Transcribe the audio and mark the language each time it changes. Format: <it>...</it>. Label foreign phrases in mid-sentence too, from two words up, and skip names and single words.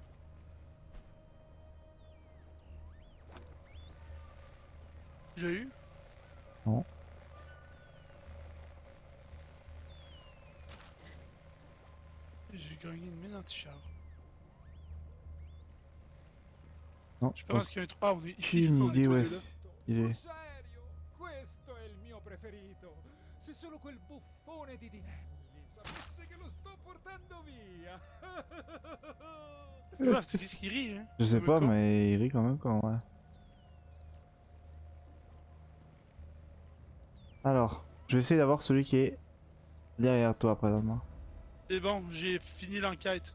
<fr>Tu l'as eu? Non. J'ai gagné une mine anti-char. Non, Je pense qu'il y a un trou. Ah, on est ici. aucune On est idée tous où les est-ce deux. il est.</fr> <it>Sul serio, questo è il mio preferito. Se solo quel buffone di Dinelli sapesse che lo sto portando via.</it> <fr>Ah, c'est qu'est-ce qu'il rit, hein? Je sais Comme un pas, con. mais il rit quand même quand ouais. Alors, je vais essayer d'avoir celui qui est derrière toi présentement. C'est bon, j'ai fini l'enquête.</fr>